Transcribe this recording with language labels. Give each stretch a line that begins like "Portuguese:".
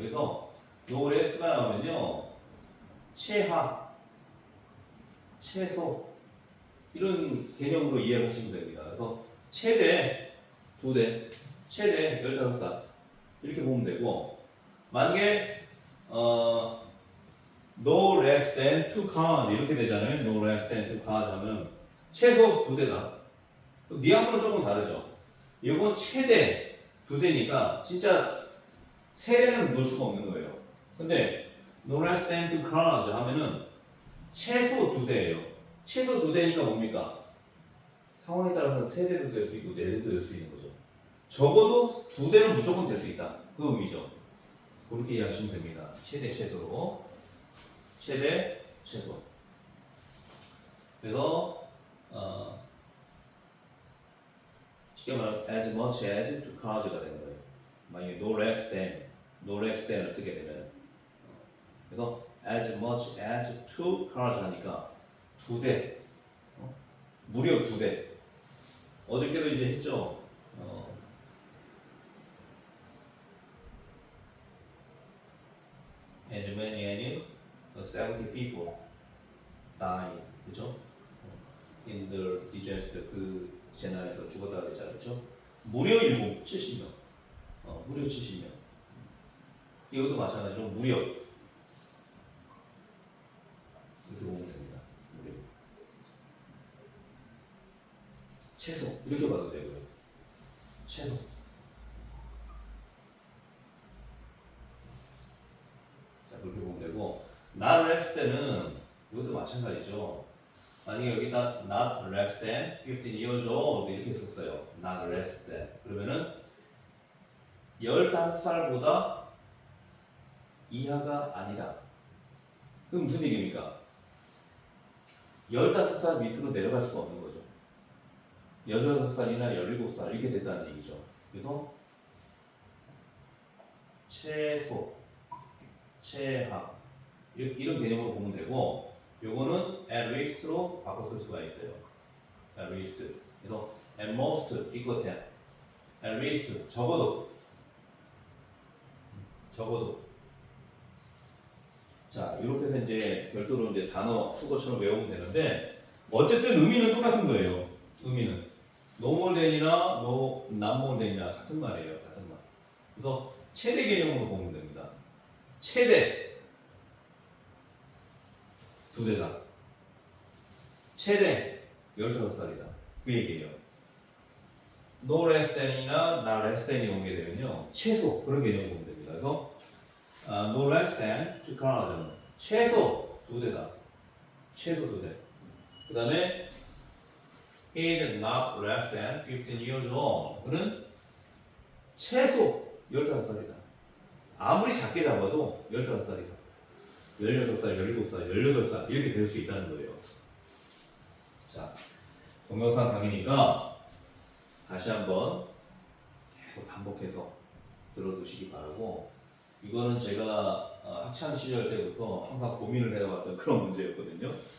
Korean: 그래서 요 S가 나오면요, 최하, 최소 이런 개념으로 이해하시면 됩니다. 그래서 최대 2대, 최대 15살 이렇게 보면 되고, 만약에
English: no less than 2 cars
Korean: 이렇게 되잖아요.
English: no less than 2 cars
Korean: 하면 최소 2대다. 뉘앙스는 조금 다르죠. 이건 최대 2대니까 진짜 세대는 놓을 수가 없는 거예요. 근데
English: no less than 2 cars
Korean: 하면은 최소 2대예요. 최소 2대니까 뭡니까? 상황에 따라서는 3대도 될 수 있고 4대도 될 수 있는 거죠. 적어도 2대는 무조건 될 수 있다. 그 의미죠. 그렇게 이해하시면 됩니다. 최대 최소로. 최대 최소. 그래서 쉽게 말하면 as much as to cars가 되는 거예요. 만약에 no less than을 쓰게 되면 그래서
English: as much as to cars
Korean: 하니까 2대 무려 2대. 어저께도 이제 했죠.
English: as many as 70 people die, 그죠? in the disaster
Korean: 그 재난에서 죽었다 그랬잖아요, 그죠? 무려 70명, 무려 70명. 이것도 마찬가지로 무려 이렇게 보면 됩니다. 무려 최소 이렇게 봐도 되고요. 최소. 자 그렇게 보면 되고, not less than은 이것도 마찬가지죠. 만약에 여기다
English: not less than 15 years old
Korean: 이렇게 썼어요.
English: not less than.
Korean: 그러면은 15살보다 이하가 아니다. 그럼 무슨 얘기입니까? 15살 밑으로 내려갈 수가 없는 거죠. 16살이나 17살 이렇게 됐다는 얘기죠. 그래서 최소, 최하 이런 개념으로 보면 되고, 요거는 at least로 바꿔 쓸 수가 있어요.
English: at least. 그래서 at most equal 10. at least 적어도.
Korean: 자, 이렇게 해서 이제 별도로 이제 단어 수거처럼 외우면 되는데, 어쨌든 의미는 똑같은 거예요. 의미는 no more than이나 not more than이나 같은 말이에요. 같은 말. 그래서 최대 개념으로 보면 됩니다. 최대 2대다. 최대 15살이다. 그 얘기예요. no less than이나 not less than이 오게 되면요. 최소 그런 개념 보면 됩니다.
English: 그래서 no less than 2cars.
Korean: 최소 2대다. 최소 2대. 그 다음에
English: he is not less than 15 years old.
Korean: 그는 최소 15살이다. 아무리 작게 잡아도 15살이다. 16살, 17살, 18살 이렇게 될 수 있다는 거예요. 자, 동영상 강의니까 다시 한번 계속 반복해서 들어두시기 바라고, 이거는 제가 학창 시절 때부터 항상 고민을 해왔던 그런 문제였거든요.